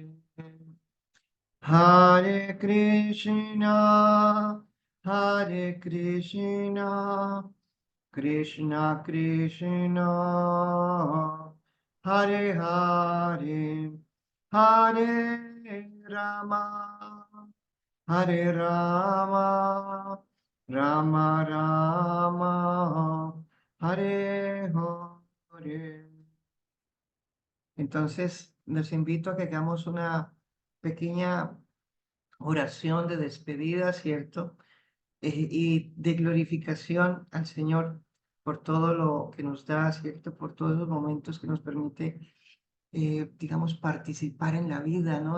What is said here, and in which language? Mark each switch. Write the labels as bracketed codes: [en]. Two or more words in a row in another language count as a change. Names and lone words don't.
[sa] हरे कृष्ण कृष्ण कृष्ण हरे हरे हरे राम हरे राम राम राम हरे हरे, Hare Rama, Hare Rama, Rama Rama, Hare Hare. [es] Entonces, les invito a que hagamos una pequeña oración de despedida, ¿cierto? Y de glorificación al Señor por todo lo que nos da, ¿cierto? Por todos los momentos que nos permite, digamos, participar en la vida, ¿no?